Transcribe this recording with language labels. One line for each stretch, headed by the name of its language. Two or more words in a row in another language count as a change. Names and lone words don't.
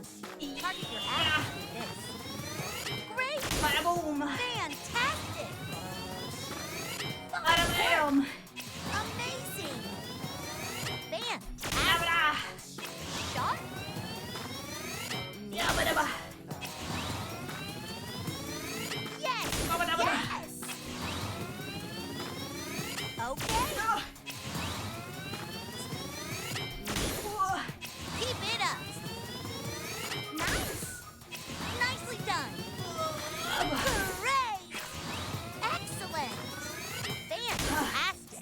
English: Target your ass with this. Great! Bada boom. Fantastic! Bada bam. Amazing! Fantastic! Bada. Shot? Yeah, bada ba. Yes! Bada bada. Yes! Okay, Ah. Whoa. keep it up. Nice! Nicely done! Great! Excellent! Fantastic!